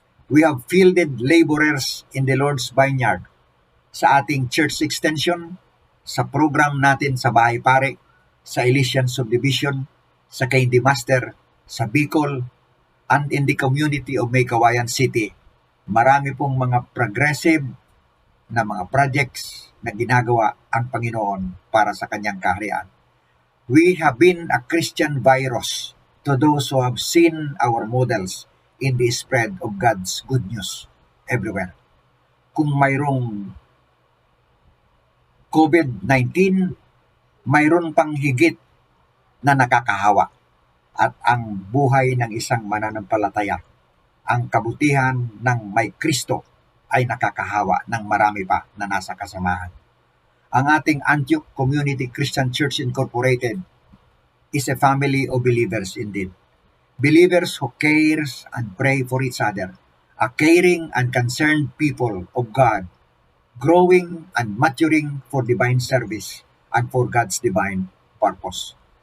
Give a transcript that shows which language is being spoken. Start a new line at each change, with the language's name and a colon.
English: We have fielded laborers in the Lord's vineyard
Filipino: sa ating church extension, sa program natin
English: sa Bahay Pare, sa Elysian Subdivision, sa Candy Master, sa Bicol, and in the community of Maykawayan City.
Filipino: Marami pong mga progressive na mga projects na ginagawa ang Panginoon para sa kanyang kaharian.
English: We have been a Christian virus to those who have seen our models in the spread of God's good news everywhere.
Filipino: Kung mayroong COVID-19, mayroon pang higit na nakakahawa, at ang buhay ng isang mananampalataya, ang kabutihan ng may Kristo ay nakakahawa ng marami pa na nasa kasamahan. Ang ating
English: Antioch Community Christian Church Incorporated is a family of believers indeed. Believers who cares and pray for each other, a caring and concerned people of God, growing and maturing for divine service and for God's divine purpose.